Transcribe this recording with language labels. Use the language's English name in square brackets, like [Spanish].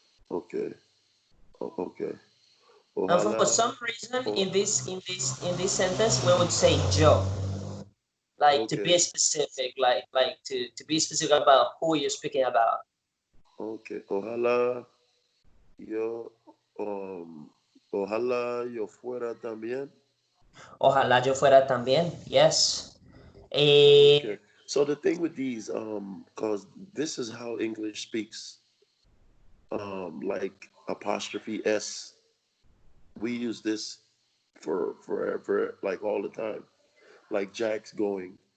[English] okay, okay. And for some reason, oh, in this sentence, we would say yo, like to be okay, specific, like to be specific about who you're speaking about. okay. [Spanish] Yo, um, ojalá yo fuera también. Ojalá yo fuera también. Yes. [English] Okay. Eh, So the thing with these, cause this is how English speaks, like apostrophe s. We use this for like all the time, like Jack's going.